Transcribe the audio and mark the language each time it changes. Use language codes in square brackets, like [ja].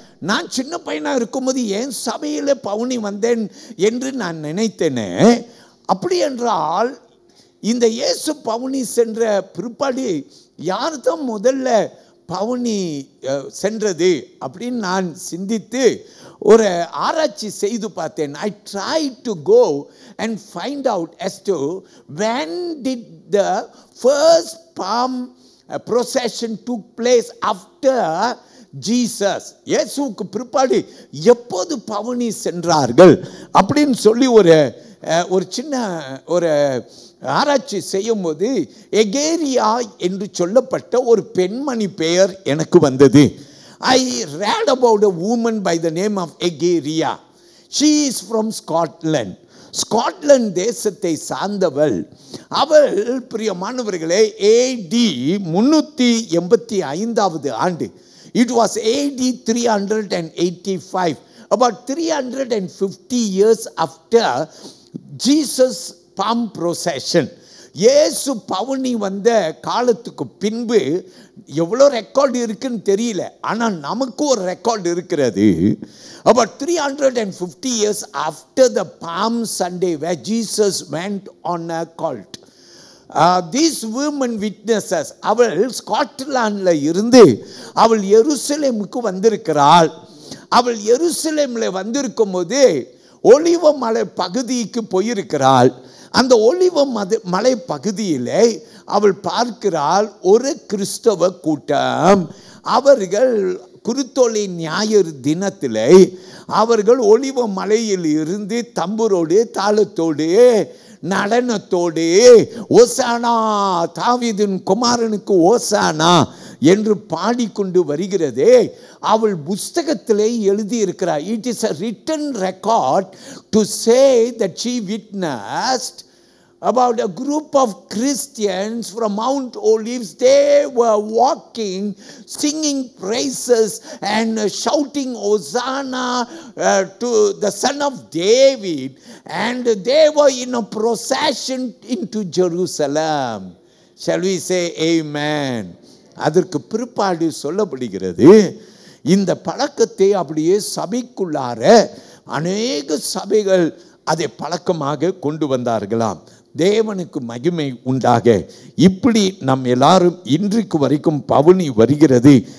[ta] நான் சின்ன பையனாக இருக்கும்போது என் சபையில் பவுனி வந்தேன் என்று நான் நினைத்தேனே. அப்படி என்றால் இந்த இயேசு பவுனி சென்ற பிற்பாடு யார் தான் முதல்ல பவுனி சென்றது அப்படின்னு நான் சிந்தித்து ஒரு ஆராய்ச்சி செய்து பார்த்தேன். [en] I tried to go and find out as to when did the first palm procession took place after Jesus. [ta] இயேசுவுக்கு பிற்பாடு எப்போது பவுனி சென்றார்கள் அப்படின்னு சொல்லி ஒரு சின்ன ஒரு ஆராய்ச்சி செய்யும் போது எகேரியா என்று சொல்லப்பட்ட ஒரு பெண்மணி பெயர் எனக்கு வந்தது. [en] I read about a woman by the name of Egeria. She is from Scotland. [ta] Scotland தேசத்தை சார்ந்தவள். அவள் பிரியமானவர்களே AD 385வது ஆண்டு. [en] It was AD 385. About 350 years after Jesus palm procession. [ta] இயேசு பவுனி வந்த காலத்துக்கு பின்பு எவ்வளோ ரெக்கார்டு இருக்குன்னு தெரியல, ஆனால் நமக்கு ஒரு ரெக்கார்டு இருக்கிறது. [en] About 350 years after the Palm Sunday where Jesus went on a cult. These women witnesses, [ta] அவள் ஸ்காட்லாண்டில் இருந்து அவள் எருசலேமுக்கு வந்திருக்கிறாள். அவள் எருசலேமில் வந்திருக்கும் போது ஒலிவ மலை பகுதிக்கு போயிருக்கிறாள். அந்த ஒலிவ மலை பகுதியில் அவள் பார்க்கிறாள் ஒரு கிறிஸ்தவ கூட்டம். அவர்கள் குருத்தோலை ஞாயிறு தினத்திலே அவர்கள் ஒலிவ மலையில் இருந்து தம்புரோடு தாளத்தோடு நடனத்தோடு ஓசானா தாவீதின் குமாரனுக்கு ஓசானா என்று பாடிக்கொண்டு வருகிறதே அவள் புஸ்தகத்திலே எழுதியிருக்கிறார். [en] It is a written record to say that she witnessed about a group of Christians from Mount Olives. They were walking, singing praises and shouting Hosanna to the Son of David, and they were in a procession into Jerusalem. Shall we say amen? [ta] அதற்கு பிற்பாடு சொல்லப்படுகிறது இந்த பழக்கத்தை அப்படியே சபைக்குள்ளார அநேக சபைகள் அதை பழக்கமாக கொண்டு வந்தார்களாம். தேவனுக்கு மகிமை உண்டாக. இப்படி நம் எல்லாரும் இன்றைக்கு வரைக்கும் பவுனி வருகிறது.